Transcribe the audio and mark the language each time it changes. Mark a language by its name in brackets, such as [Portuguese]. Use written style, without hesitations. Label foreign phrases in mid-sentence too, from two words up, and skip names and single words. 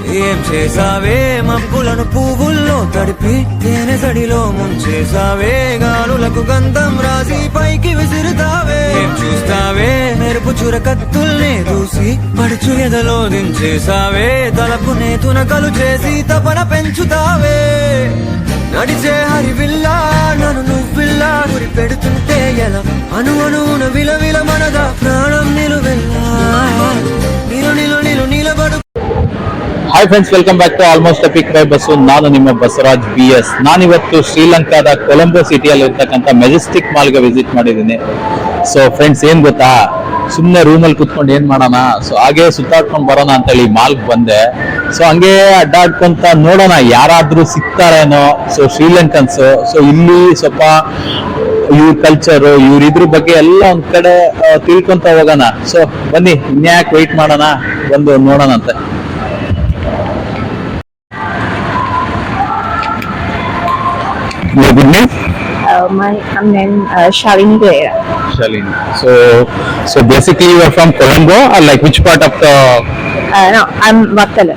[Telugu] ఏం చేసావే మబ్బులను పువ్వుల్లో తడిపి తేనె సడిలో ముంచేసావే గానులకు గంధం రాసి పైకి విసిరుతావే ఏం చూస్తావే మెరుపు చురకత్తుల్నే దూసి పడుచు ఎదలో దించేసావే తలపునే తునకలు చేసి తపన పెంచుతావే నడిచే హరివిల్లా నన్ను నువ్విల్లా గురి పెడుతుంటే ఎలా అను అణువున విలవిల మనగా ప్రాణం నిలువెల్లా నిలబడు. [English] Hi friends, welcome back to Almost Epic by Bassu. [Kannada] ನಾನು ನಿಮ್ಮ ಬಸವರಾಜ್ BS. ನಾನಿವತ್ತು ಶ್ರೀಲಂಕಾದ ಕೊಲಂಬೋ ಸಿಟಿಯಲ್ಲಿ ಇರ್ತಕ್ಕಂಥ ಮೆಜೆಸ್ಟಿಕ್ ಮಾಲ್ಗೆ ವಿಸಿಟ್ ಮಾಡಿದ್ದೀನಿ. [English] So friends, [Kannada] ಏನ್ ಗೊತ್ತಾ, ಸುಮ್ಮನೆ ರೂಮಲ್ಲಿ ಕುತ್ಕೊಂಡು ಏನ್ ಮಾಡೋಣ, ಸೊ ಹಾಗೆ ಸುತ್ತಾಡ್ಕೊಂಡು ಬರೋಣ ಅಂತೇಳಿ ಮಾಲ್ಗೆ ಬಂದೆ. ಸೊ ಹಂಗೆ ಅಡ್ಡಾಡ್ಕೊಂತ ನೋಡೋಣ ಯಾರಾದ್ರೂ ಸಿಗ್ತಾರೇನೋ. [English] So Sri Lankans, [Kannada] ಸೊ ಇಲ್ಲಿ ಸ್ವಲ್ಪ ಇವ್ರ ಕಲ್ಚರು ಇದ್ರ ಬಗ್ಗೆ ಎಲ್ಲ ಒಂದ್ ಕಡೆ ತಿಳ್ಕೊಂತ ಹೋಗೋಣ. ಸೊ ಬನ್ನಿ, ಇನ್ಯಾಕೆ ವೆಯ್ಟ್ ಮಾಡೋಣ, ಬಂದು ನೋಡೋಣ ಅಂತೆ. [English] Good name? I'm named Shalini Guerra. Shalini. So basically you are from Colombo, or like which part of the? No, I'm Vattala.